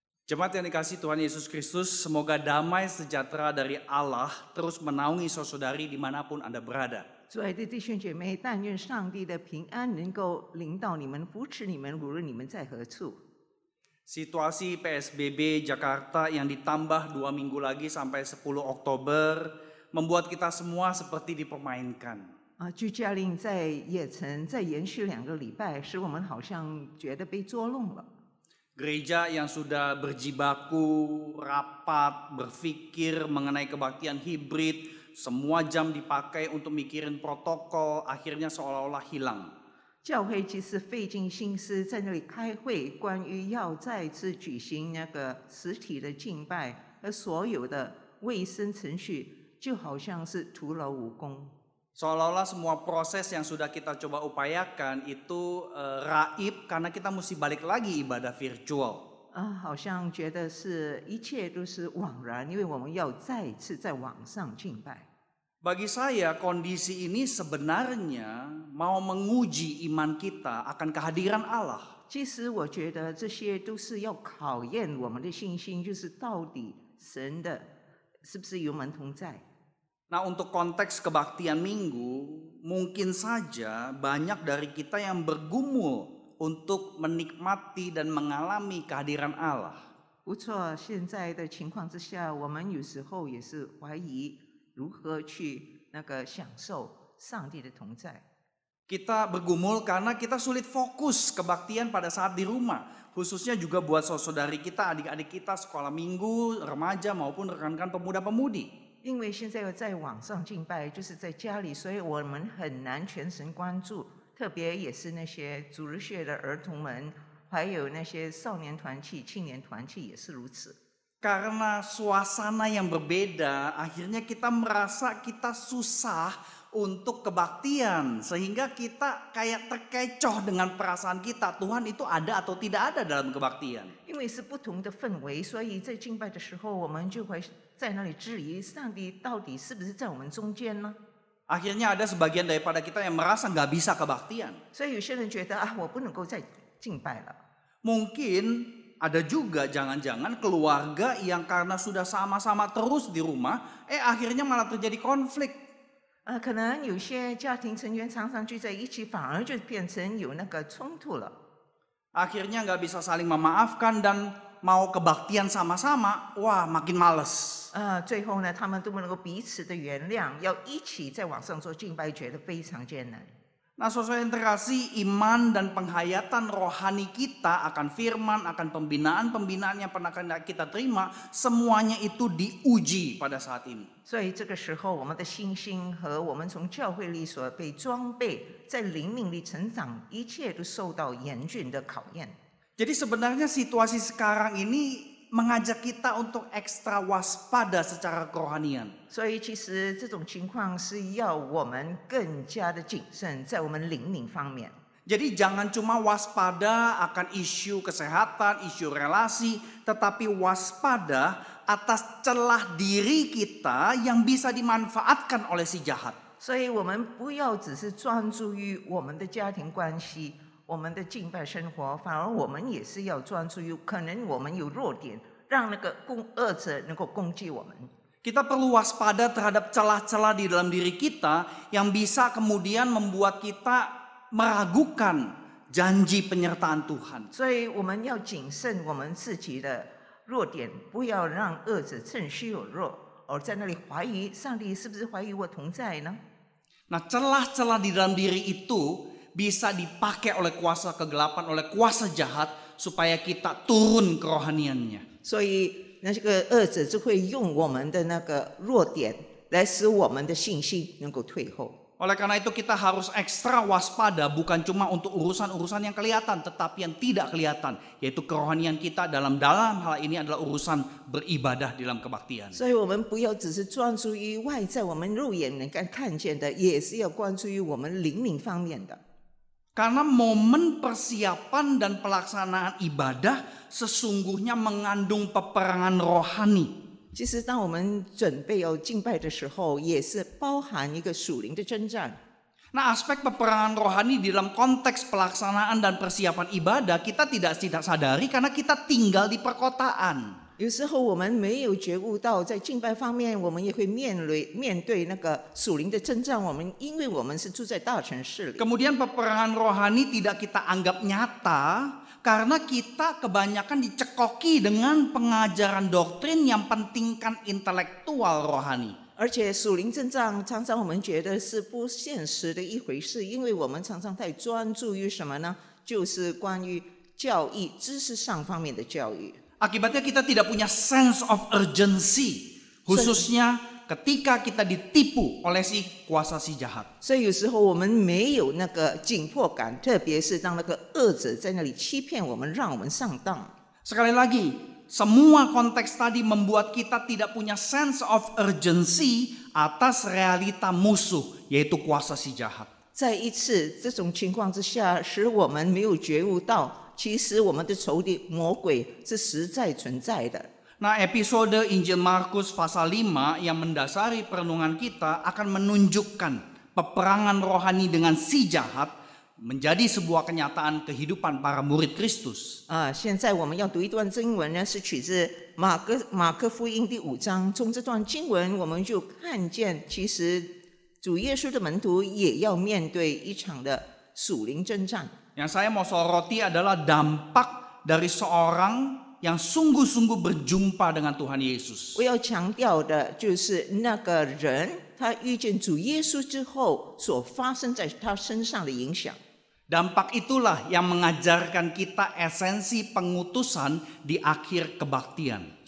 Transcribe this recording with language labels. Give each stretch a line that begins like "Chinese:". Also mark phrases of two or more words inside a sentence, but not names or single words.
Indonesian: Jemaat yang dikasihi Tuhan Yesus Kristus, semoga damai sejahtera dari Allah terus menaungi saudari dimanapun Anda berada.
Chinese: 主爱的弟兄姐妹，但愿上帝的平安能够领导你们、扶持你们，无论你们在何处。
Indonesian: Situasi PSBB Jakarta yang ditambah 2 minggu lagi sampai 10 Oktober membuat kita semua seperti dipermainkan.
Chinese: 居家令在也曾再延续2个礼拜，使我们好像觉得被捉弄了。
Indonesian: Gereja yang sudah berjibaku, rapat, berpikir mengenai kebaktian hibrid, semua jam dipakai untuk mikirin protokol, akhirnya seolah-olah hilang.
Chinese: 教会其实费尽心思在那里开会，关于要再次举行那个实体的敬拜，而所有的卫生程序就好像是徒劳无功。
Indonesian: Seolah-olah semua proses yang sudah kita coba upayakan itu raib karena kita mesti balik lagi ibadah virtual.
Chinese: 好像觉得是一切都是枉然，因为我们要再次在网上敬拜。
Indonesian: Bagi saya kondisi ini sebenarnya mau menguji iman kita akan kehadiran Allah.
Chinese: 其实我觉得这些都是要考验我们的信心，就是到底神的是不是与我们同在。
Indonesian: Nah, untuk konteks kebaktian minggu, mungkin saja banyak dari kita yang bergumul untuk menikmati dan mengalami kehadiran Allah.
Chinese: 不错，现在的情况之下，我们有时候也是怀疑如何去享受上帝的同在。
Indonesian: Kita bergumul karena kita sulit fokus kebaktian pada saat di rumah. Khususnya juga buat saudari kita, adik-adik kita sekolah minggu, remaja maupun rekan-rekan pemuda-pemudi.
Chinese: 因为现在在网上敬拜，就是在家里，所以我们很难全神关注。特别也是那些主日学的儿童们，还有那些少年团契、青年团契也是如此。
Indonesian: Karena suasana yang berbeda, akhirnya kita merasa kita susah untuk kebaktian. Sehingga kita kayak terkecoh dengan perasaan kita, Tuhan itu ada atau tidak ada dalam kebaktian.
Chinese: 因为是不同的氛围，所以在敬拜的时候，我们就会在那里质疑上帝到底是不是在我们中间呢？
Indonesian: Akhirnya ada sebagian daripada kita yang merasa nggak bisa kebaktian.
Chinese: 所以有些人觉得我不能够再敬拜了。
Indonesian: Mungkin ada juga jangan-jangan keluarga yang karena sudah sama-sama terus di rumah, akhirnya malah terjadi konflik.
Chinese: 可能有些家庭成员常常聚在一起，反而就变成有那个冲突了。
Indonesian: Akhirnya nggak bisa saling memaafkan dan mau kebaktian sama-sama, wah makin males.
Chinese: 最后呢，他们都不能够彼此的原谅，要一起在网上做敬拜，觉得非常艰难。
Indonesian: Nah, saudara yang terkasih, iman dan penghayatan rohani kita akan firman, akan pembinaan-pembinaan yang pernah kita terima, semuanya itu diuji pada saat ini.
Chinese: 所以这个时候，我们的信心和我们从教会里所被装备，在灵命里成长，一切都受到严峻的考验。
Indonesian: Jadi sebenarnya situasi sekarang ini mengajak kita untuk ekstra waspada secara kerohanian.
Chinese: 所以其实这种情况是要我们更加的谨慎，在我们灵命方面。
Indonesian: Jadi jangan cuma waspada akan isu kesehatan, isu relasi, tetapi waspada atas celah diri kita yang bisa dimanfaatkan oleh si jahat.
Chinese: 所以我们不要只是专注于我们的家庭关系。我们的敬拜生活，反而我们也是要专注于可能我们有弱点，让那个恶者能够攻击我们。
Indonesian: Kita perlu waspada terhadap celah-celah di dalam diri kita yang bisa kemudian membuat kita meragukan janji penyertaan Tuhan.
Chinese: 所以我们要谨慎我们自己的弱点，不要让恶者趁虚有弱，而在那里怀疑上帝是不是怀疑我同在呢？
Indonesian: Nah, celah-celah di dalam diri itu bisa dipakai oleh kuasa kegelapan, oleh kuasa jahat supaya kita turun kerohaniannya.
Chinese: 所以那个恶者就会用我们的那个弱点来使我们的信心能够退后。
Indonesian: Oleh karena itu kita harus ekstra waspada bukan cuma untuk urusan-urusan yang kelihatan tetapi yang tidak kelihatan, yaitu kerohanian kita dalam hal ini adalah urusan beribadah di dalam kebaktian.
Chinese: 所以我们不要只是专注于外在我们肉眼能够看见的，也是要关注于我们灵命方面的。
Indonesian: Karena momen persiapan dan pelaksanaan ibadah sesungguhnya mengandung peperangan rohani.
Chinese: 其实，当我们准备要敬拜的时候，也是包含一个属灵的征战。
Indonesian: Nah, aspek peperangan rohani di dalam konteks pelaksanaan dan persiapan ibadah kita tidak sadari karena kita tinggal di perkotaan.
Chinese: 有时候我们没有觉悟到，在敬拜方面，我们也会面对那个属灵的征战。因为我们是住在大城市里。
Indonesian: Kemudian peperangan rohani tidak kita anggap nyata karena kita kebanyakan dicekoki dengan pengajaran doktrin yang pentingkan intelektual rohani.
Chinese: 而且属灵征战常常我们觉得是不现实的一回事，因为我们常常太专注于什么呢？就是关于教义、知识上方面的教育。
Indonesian: Akibatnya kita tidak punya
English: sense of urgency,
Indonesian: khususnya ketika kita ditipu oleh si kuasa si jahat.
Chinese: 所以有时候我们没有那个紧迫感，特别是当那个恶者在那里欺骗我们，让我们上当。
Indonesian: Sekali lagi, semua konteks tadi membuat kita tidak punya
English: sense of urgency
Indonesian: atas realita musuh, yaitu kuasa si jahat.
Chinese: 再一次，这种情况之下，使我们没有觉悟到，其实我们的仇敌魔鬼是实在存在的。
Indonesian: Nah, episode Injil Markus pasal 5 yang mendasari perenungan kita akan menunjukkan peperangan rohani dengan si jahat menjadi sebuah kenyataan kehidupan para murid Kristus.
Chinese: 现在我们要读一段经文呢，是取自马可福音第5章。从这段经文，我们就看见，其实主耶稣的门徒也要面对一场的属灵征战。
Indonesian: Yang saya mau soroti adalah dampak dari seorang yang sungguh-sungguh berjumpa dengan Tuhan Yesus.
Chinese: 我要强调的就是那个人，他遇见主耶稣之后所发生在他身上的影响。
Indonesian: Dampak itulah yang mengajarkan kita esensi pengutusan di akhir kebaktian.